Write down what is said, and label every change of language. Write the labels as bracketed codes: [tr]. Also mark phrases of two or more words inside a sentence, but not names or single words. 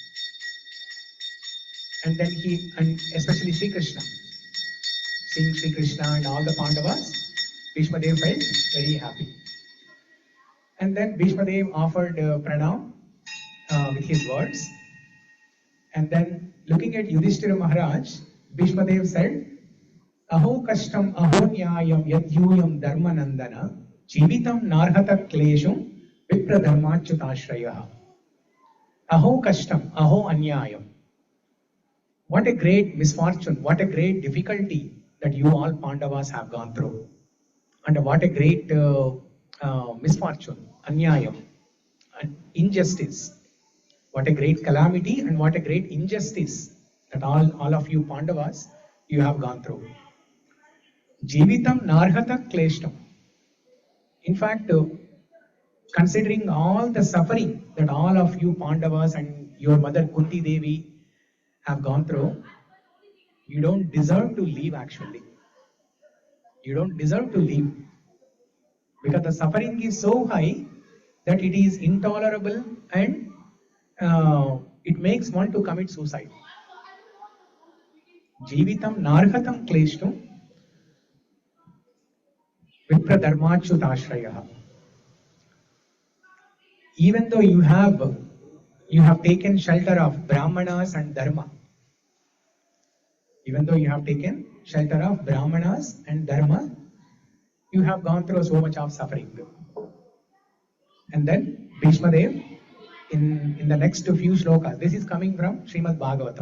[en] And then and especially Sri Krishna, seeing Sri Krishna and all the Pandavas, Bhishma Dev felt very happy. And then Bhishma Dev offered pranam with his words. And then looking at Yudhishthira Maharaj, Bhishma Dev said, [sa] अहो कष्टम् अहो न्यायम् यद्यूयम् धर्मनन्दन जीवितम् नार्हत क्लेशुम् विप्र धर्मच्युताश्रयः. अहो कष्टम्, अहो अन्यायम्. [en] What a great misfortune, what a great difficulty that you all Pandavas have gone through. And what a great misfortune, anyayam, injustice. What a great calamity and what a great injustice that all of you Pandavas, you have gone through. [sa] जीवितम् नार्हत क्लेष्टम्. [en] In fact, considering all the suffering that all of you Pandavas and your mother Kunti Devi have gone through, you don't deserve to leave actually. You don't deserve to leave. Because the suffering is so high that it is intolerable and it makes one to commit suicide. [sa] जीवितम् नार्हतम् क्लेष्टम् विप्र धर्मच्युताश्रयः. [en] Even though you have taken shelter of Brahmanas and Dharma, Even though you have taken shelter of Brahmanas and Dharma, you have gone through so much of suffering. And then Bhishma Dev, in the next few shlokas, this is coming from Srimad Bhagavatam.